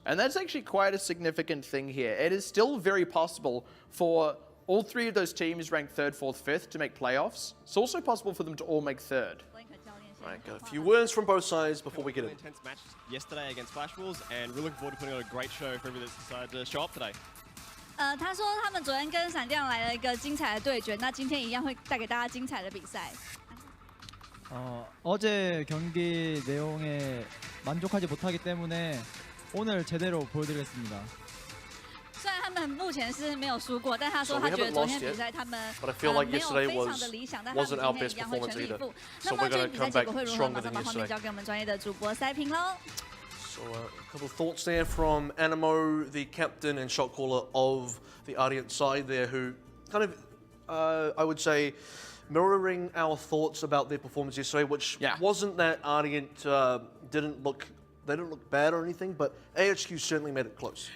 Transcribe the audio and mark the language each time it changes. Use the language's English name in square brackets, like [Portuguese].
[English] And that's actually quite a significant thing here. It is still very possible for all 3 of those teams ranked 3rd, 4th, 5th to make playoffs. It's also possible for them to all make 3rd. Right, got a few words from both sides before we get in. Intense match yesterday against Flash Wolves, and we're looking forward to putting on a great show for everybody that's decided to show up today. [Chinese] 他说他们昨天跟闪亮来了一个精彩的对决，那今天一样会带给大家精彩的比赛。 [Korean] 어제 경기 내용에 만족하지 못하기 때문에 오늘 제대로 보여드리겠습니다. [Chinese] 虽然他们目前是没有输过，但他说他觉得昨天比赛他们没有非常的理想，但他们今天一样会全力以赴。那么这比赛结果会如何？马上把画面交给我们专业的主播赛评喽。 [English] So a couple of thoughts there from Animo, the captain and shot caller of the Ardeont side there, who kind of, I would say, mirroring our thoughts about their performance yesterday, which wasn't that Ardeont they didn't look bad or anything, but AHQ certainly made it close.